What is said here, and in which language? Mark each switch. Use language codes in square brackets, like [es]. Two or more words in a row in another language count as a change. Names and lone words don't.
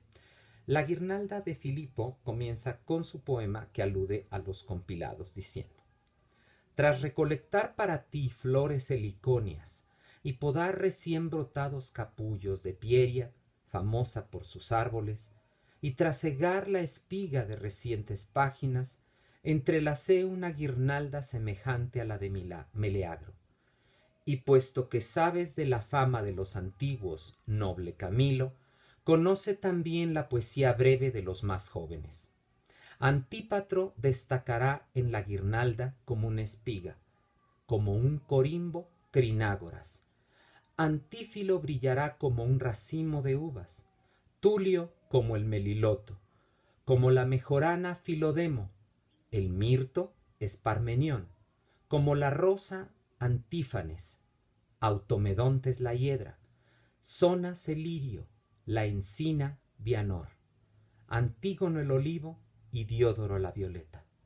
[es] La guirnalda de Filipo comienza con su poema que alude a los compilados, diciendo: tras recolectar para ti flores heliconias y podar recién brotados capullos de Pieria, famosa por sus árboles, y tras cegar la espiga de recientes páginas, entrelacé una guirnalda semejante a la de Meleagro. Y puesto que sabes de la fama de los antiguos, noble Camilo, conoce también la poesía breve de los más jóvenes. Antípatro destacará en la guirnalda como una espiga, como un corimbo Crinágoras. Antífilo brillará como un racimo de uvas, Tulio como el meliloto, como la mejorana Filodemo, el mirto Esparmenión, como la rosa Antífanes, Automedontes la hiedra, Zonas el lirio, la encina Bianor, Antígono el olivo y Diodoro la violeta.